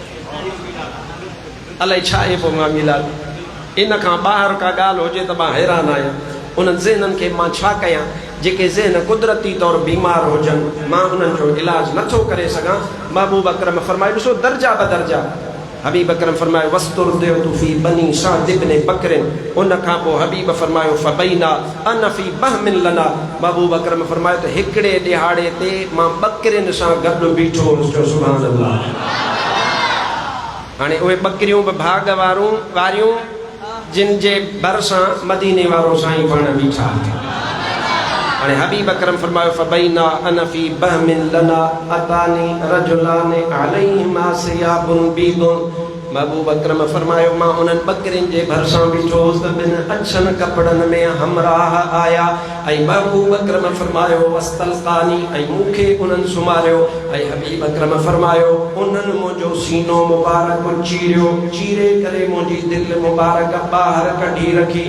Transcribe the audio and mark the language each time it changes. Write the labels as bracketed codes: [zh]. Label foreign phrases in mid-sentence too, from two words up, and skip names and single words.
[sd] अलाए छा आहे पोइ मां मीलाद? इन खां ॿाहिरि का ॻाल्हि हुजे त मां हैरान आहियां। उन्हनि ज़हननि खे मां छा कयां जेके ज़हन कुदरती तौरु बीमार हुजनि, मां उन्हनि जो इलाज नथो करे सघां। महबूब अकरम फरमायो ॾिसो दर्जा बदर्जा। हबीब अकरम फरमायो [ar] واسترضعت في بني سعد بن بكر. [sd] उन खां पोइ हबीब फरमायो [ar] فبينا أنا في بهم لنا. [sd] महबूब अकरम फरमायो त हिकिड़े ॾिहाड़े ते मां ॿकरियुनि सां गॾु बीठो हुउसि [ar] سبحان الله. [sd] हाणे उहे ॿकरियूं बि भाग वारियूं जिन जे भरिसां मदीने वारो साईं पाण बीठा। हाणे हबीब अकरम फरमायो [ar] فبينا أنا في بهم لنا أتاني رجلان عليهما ثياب بيض. [sd] महबूब अकरम फरमायो मां उन्हनि ॿकरियुनि जे भरिसां बीठो हुउसि त ॿिनि अछनि कपिड़नि में हमराह आया ऐं महबूब अकरम फरमायो वस्तलकानी ऐं मूंखे उन्हनि सुम्हारियो ऐं हबीब अकरम फरमायो उन्हनि मुंहिंजो सीनो मुबारक चीरियो, चीरे करे मुंहिंजी दिलि मुबारक ॿाहिरि कढी रखी।